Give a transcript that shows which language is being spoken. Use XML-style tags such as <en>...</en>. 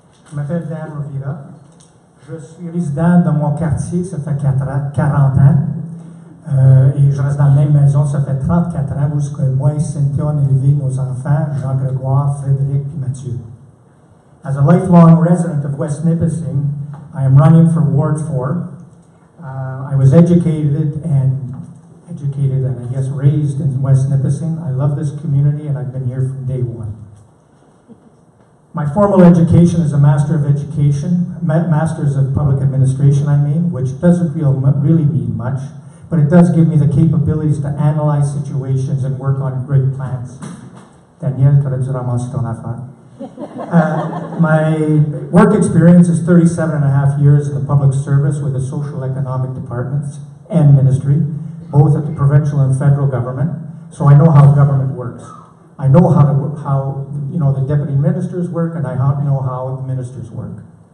<fr>Je m'appelle Dan Rivera. Je suis résident dans mon quartier, ça fait 40 ans. Et je reste dans la même maison, ça fait 34 ans, où moi et Cynthia, on a élevé nos enfants, Jean-Grégoire, Frédéric et Mathieu.</fr> <en>As a lifelong resident of West Nipissing, I am running for Ward 4. I was educated and I guess raised in West Nipissing. I love this community and I've been here from day one. My formal education is a Master of Education, Masters of Public Administration, which doesn't really mean much, but it does give me the capabilities to analyze situations and work on great plans.</en> <fr>Daniel, tu aurais dû ramasser ton affaire.</fr> <en>My work experience is 37 and a half years in the public service with the social economic departments and ministry, both at the provincial and federal government, so I know how government works. I know how the deputy ministers work, and I know how the ministers work.</en>